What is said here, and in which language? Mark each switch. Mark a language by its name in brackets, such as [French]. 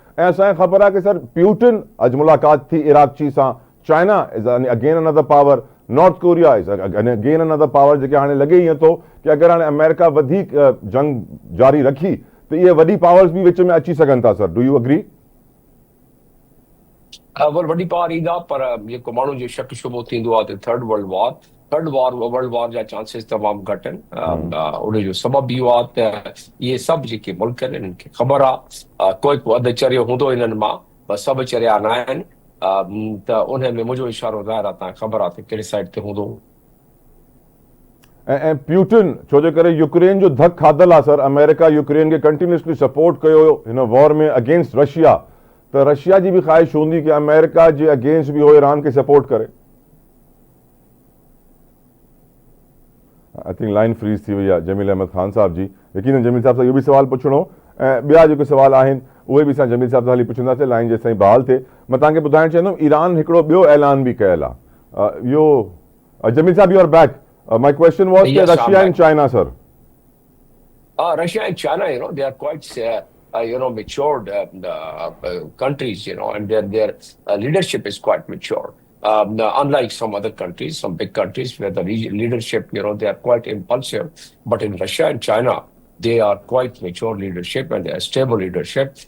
[Sindhi] ऐं असांखे ख़बर आहे कि सर प्यूटिन अॼु मुलाक़ात थी इराक़ची सां। China is again another power, north Korea is again another power, जेके हाणे लॻे ईअं थो कि अगरि हाणे अमेरिका वधीक जंग जारी रखी त इहे वॾी पावर्स भी विच में अची सघनि था। Sir do U agree? वॾी पावर ईंदा, पर जेको माण्हू जो शक शुबो थींदो आहे त वर्ल्ड वॉर जा चांसिस तमामु घटि आहिनि। उन जो सबबु इहो आहे त इहे सभु जेके मुल्क आहिनि इन्हनि खे ख़बर आहे कोई को अधु चरियो हूंदो इन्हनि मां, पर सभु चरिया न आहिनि। त उन में मुंहिंजो इशारो ज़ाहिर आहे, तव्हांखे ख़बर आहे त कहिड़े साइड ते हूंदो। ऐं प्यूटिन छो जे करे यूक्रेन जो धक खाधल आहे। सर अमेरिका यूक्रेन खे कंटिन्यूसली सपोर्ट कयो हिन वॉर में अगेंस्ट रशिया, त रशिया जी भी ख़्वाहिश हूंदी कि अमेरिका जे अगेंस्ट भी हो ईरान खे सपोर्ट करे। आई थिंक लाइन फ्रीज थी वई आहे जमील अहमद खान साहब जी। यकीनन जमील साहब सां इहो भी सवाल पुछणो ऐं ॿिया जेके सवाल आहिनि उहे भी असां जमील साहब सां हली पुछंदासीं, लाइन जेसिताईं बहाल थिए। मां तव्हांखे ॿुधाइण चाहींदुमि ईरान हिकिड़ो ॿियो ऐलान भी कयल आहे। [English] इहो Jamil sahab you are back. My question was कि Russia and China sir. Russia and China, they are quite, matured countries, and their leadership is quite mature. Unlike some other countries, some big countries where the leadership, they are quite impulsive. But in Russia and China, they are quite mature leadership and they are stable leadership.